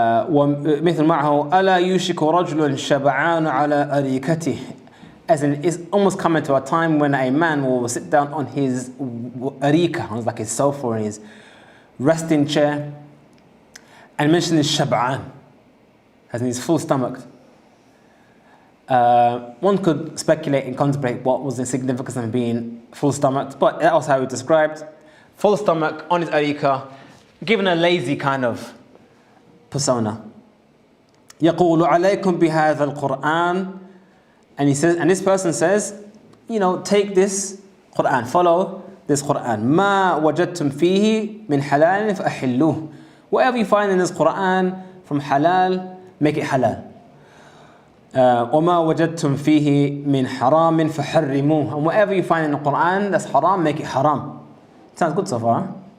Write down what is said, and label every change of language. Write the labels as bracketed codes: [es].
[ar] ومثل معه ألا يوشك رجل شبعان على أريكته. [en] As in, it's almost coming to a time when a man will sit down on his arika, like his sofa or his resting chair, and mention his shab'an, as in his full stomach. One could speculate and contemplate what was the significance of being full stomached, but that was how he described full stomach on his arika, given a lazy kind of persona. [ar] يقول عليكم بهذا القرآن. [en] And he says, and this person says, you know, take this Quran, follow this Quran. [ar] ما وجدتم فيه من حلال فأحلوه. [en] Whatever you find in this Quran from halal, make it halal. [ar] وما وجدتم فيه من حرام فحرموه. [en] And whatever you find in the Quran that's haram, make it haram. Sounds good so far, huh?